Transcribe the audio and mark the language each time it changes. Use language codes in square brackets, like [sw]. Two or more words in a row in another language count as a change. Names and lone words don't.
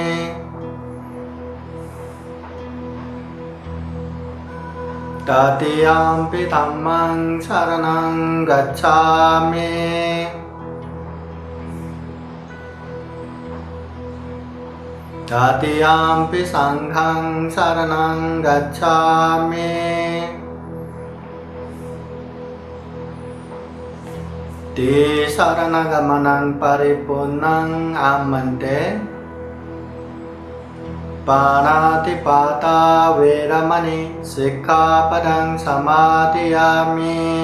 [pi] तृतीयंपि धम्मं शरणं गच्छामि, तृतीयंपि संघं शरणं गच्छामि, ते शरणगमनं परिपूर्णं आमन्ते। पाणातिपाता वेरमणि सिक्खापदं समादयामि।